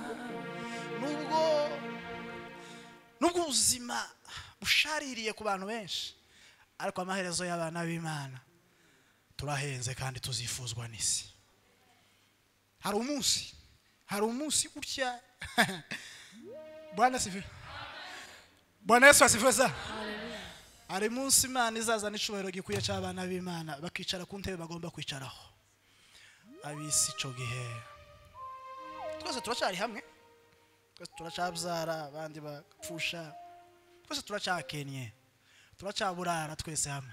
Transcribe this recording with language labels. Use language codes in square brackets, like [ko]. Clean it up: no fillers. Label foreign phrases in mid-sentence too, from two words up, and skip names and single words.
[rn] Nubwo ubuzima bushaririye ku bantu benshi ariko amaherezo y'abana b'Imana turahenze kandi tuzifuzwa n'isi. Hari umunsi utya [sw] Bwana sifiwe. Bwana Yesu asifiwe sana. [rn] Hari umunsi Imana izazana icubahiro gikuye cy'abana b'Imana bakicara ku ntebe bagomba kwicaraho. Abisi ico gihe twese turacari hamwe, twese turacabyara abandi bapfusha, twese turacakenye, turacaburara twese hamwe.